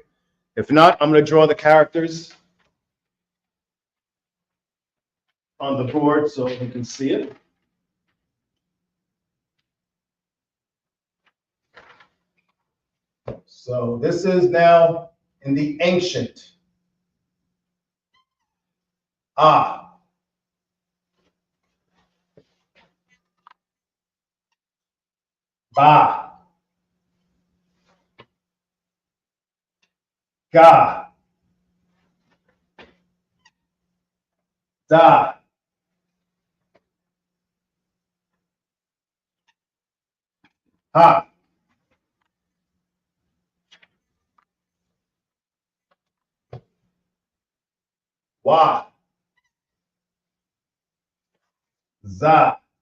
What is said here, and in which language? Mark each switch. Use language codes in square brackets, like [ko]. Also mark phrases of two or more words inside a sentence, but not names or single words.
[en] If not, I'm going to draw the characters on the board so you can see it. So this is now in the ancient. Ah. Ba. Ga. Da. Ha. Wa. Za.